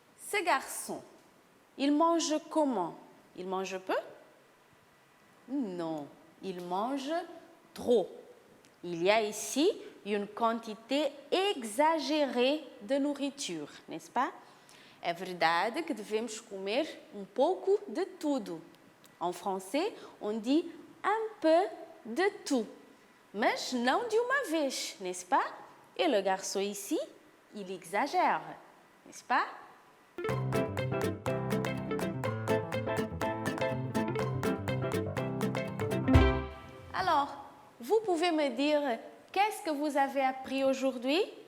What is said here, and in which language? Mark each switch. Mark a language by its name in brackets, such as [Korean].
[French] Ce garçon, il mange comment? Il mange peu? Non, il mange trop. Il y a ici une quantité exagérée de nourriture, n'est-ce pas? [Portuguese] É verdade que devemos comer pouco de tudo. [French] En français, on dit un peu de tout, [Portuguese] mas não de uma vez, [French] n'est-ce pas? Et le garçon ici, il exagère, n'est-ce pas? Alors, vous pouvez me dire qu'est-ce que vous avez appris aujourd'hui?